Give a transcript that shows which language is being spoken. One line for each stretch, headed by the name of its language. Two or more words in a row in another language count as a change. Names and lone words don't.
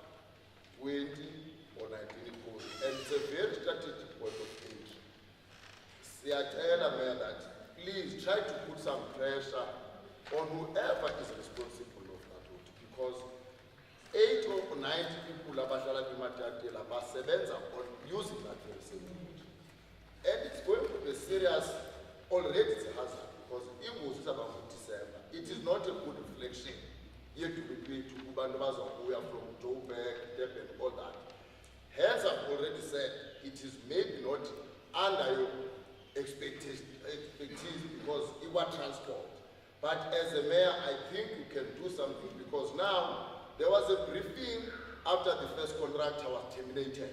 English: 20 or 19 goes. And it's a very strategic point of entry. Matatiele, Mayor, that please try to put some pressure on whoever is responsible of that road, because 8 or 90 people
Xhosa: abahlala eMatatiele basebenza
English: on using that very same road. And it's going to be serious, already it's a hazard, because ingozi is about December. It is not a good reflection yet to be paid to
Zulu: kubantu bazobuya
English: from Joburg, Durban, all that. Hence, I've already said it is maybe not under your expertise because it was transport. But as a mayor, I think you can do something, because now there was a briefing after the first contractor was terminated.